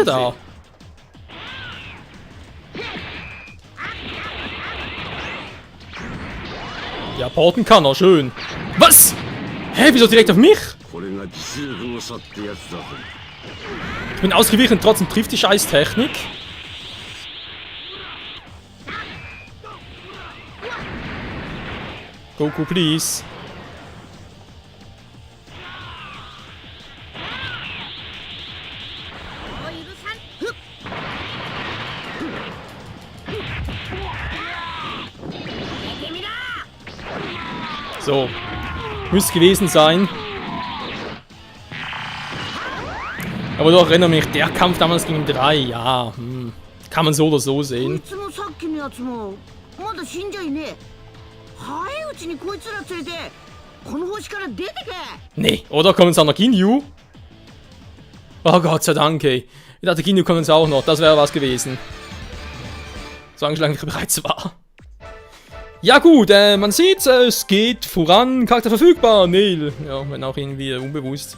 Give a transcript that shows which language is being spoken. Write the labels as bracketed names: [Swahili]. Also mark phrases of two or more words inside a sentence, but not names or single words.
[German] Was treibt der da? Ja, porten kann er, schön. Was? Hä, wieso direkt auf mich? [Japanese] これが実力の差ってやつだぞ。 [German] Ich bin ausgewichen, trotzdem trifft die Scheiß-Technik. Goku, please. So. Müsste gewesen sein. Aber doch, erinnere mich, der Kampf damals gegen 3, ja, kann man so oder so sehen. [Japanese] いつもさっきのやつもまだ死んじゃいねえ。早いうちにこいつら連れてこの星から出てけ。 [German] Nee, oder kommen sie auch noch Ginyu? Oh Gott sei Dank, ey. Ich dachte, Ginyu kommen sie auch noch, das wäre was gewesen. So angeschlagen, wie ich bereits war. Ja gut, man sieht, es geht voran. Charakter verfügbar, Neil. Ja, wenn auch irgendwie unbewusst.